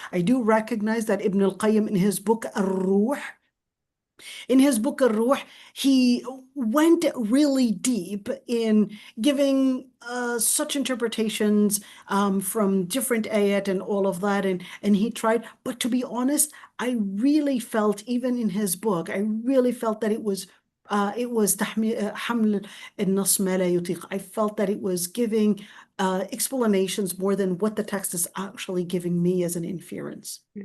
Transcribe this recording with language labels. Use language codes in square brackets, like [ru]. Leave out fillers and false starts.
[en] I do recognize that Ibn al-Qayyim in his book Ar-Ruh, Ruh, he went really deep in giving such interpretations from different ayat and all of that, and he tried. But to be honest, I really felt, even in his book, I really felt that it was it was [ar] حمل النص ما لا يطيق. [en] I felt that it was giving explanations more than what the text is actually giving me as an inference.